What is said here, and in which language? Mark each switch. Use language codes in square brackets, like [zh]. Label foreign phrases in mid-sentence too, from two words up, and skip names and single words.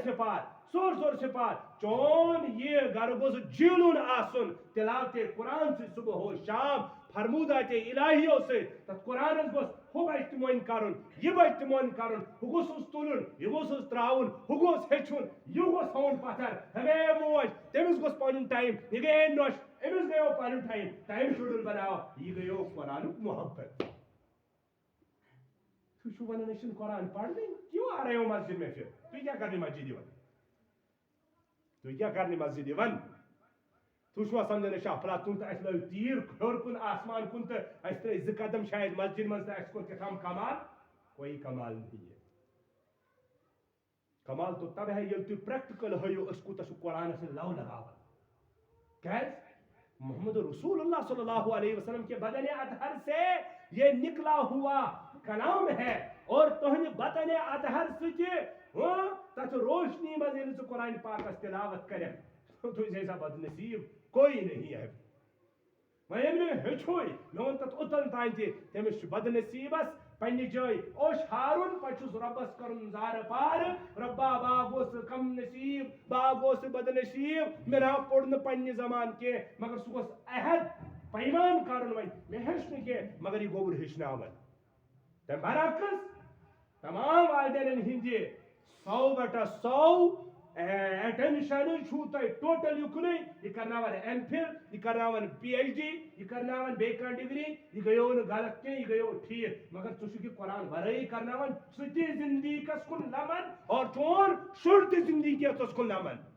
[ks] سپار ژور سپار چون یہ گرٕ گوٚژھ جیٖلُن آسُن تلاوت قرآن سۭتۍ صبح و شام فرمودات الہیو سۭتۍ تتھ قرآنس گوٚژھ ہُہ بچہِ تہِ مۄنۍ کرُن یہِ بچہِ تہِ مۄنۍ کرُن ہُہ گوٚژھُس تُلُن یہِ گوٚژھُس تراوُن ہُہ گوٚژھ ہیٚچھُن یہِ گوٚژھ تھاوُن پتھر ہُہ گٔیے موج تٔمِس گوٚژھ پنُن ٹایم یہِ گٔیے نۄش أمِس گٔیو پنُن ٹایم شیڈول بناو یہِ گٔیو قرآنُک محبت تُہۍ چھِو ونان أسۍ چھِنہٕ قرآن پرنٕے [ur] کیوں آ رہے ہو مسجد میں [ks] پھر تُہۍ کیٛاہ کرنہِ مسجد یِوان تُہۍ کیٛاہ کرنہِ مسجد یِوان تُہۍ چھُوا سمجھان أسۍ چھِ افلاطون تہٕ اَسہِ لٲگۍ تیٖر ہیوٚر کُن آسمان کُن تہٕ اَسہِ ترٛٲے 2 قدم شاید مسجد منٛز تہٕ اَسہِ کوٚر کیٛاہتام کمال [ur] کوئی کمال نہیں ہے کمال تو تب ہے [ks] ییٚلہِ تُہۍ پریکٹِکل ہٲیِو أسۍ کوٗتاہ چھُ قرآنس سۭتۍ لو لگاوان کیٛازِ محمد رسول اللہ صلی اللہ علیہ وسلم [ur] کے بدن اطہر سے یہ نکلا ہوا کلام ہے اور [ks] تہنٛدِ بدن اطہر سۭتۍ تتھ روشنی منٛز ییٚلہِ ژٕ قرآن پاکس تلاوت کرکھ [ur] تُجھ جیسا بد نصیب کوئی نہیں ہے [ks] وۄنۍ ییٚمہِ نہٕ ہیٚچھوے مےٚ ووٚن تتھ اوٚتن تانۍ تہِ تٔمِس چھُ بد نصیبس پننہِ جایہِ اوش ہارُن پتہٕ چھُس رۄبس کرُن زارٕ پارٕ رۄبا بہٕ گوٚژھ کم نصیب بہٕ گوٚژھ بد نصیب مےٚ نہ پوٚر نہٕ پننہِ زمان کینٛہہ مگر سُہ گوٚژھ عہد پیمان کرُن وۄنۍ مےٚ ہیٚچھ نہٕ کینٛہہ مگر یہِ گوٚبُر ہیٚچھناوان تمہِ برعکس تمام والدینن ہٕنٛدِ 100/100 ایٹینشن چھُو تۄہہِ ٹوٹل یُکنُے یہِ کرناوان ایم فِل یہِ کرناوان PhD یہِ کرناوان بیٚیہِ کانٛہہ ڈگری یہِ گٔیو نہٕ غلط کینٛہہ یہِ گٔیو ٹھیٖک مگر ژٕ چھُکھ یہِ قرآن ورٲیی کرناوان سُہ تہِ زندگیَس کُن لمن اور چون شُر تہِ زندگیَس کُن لمن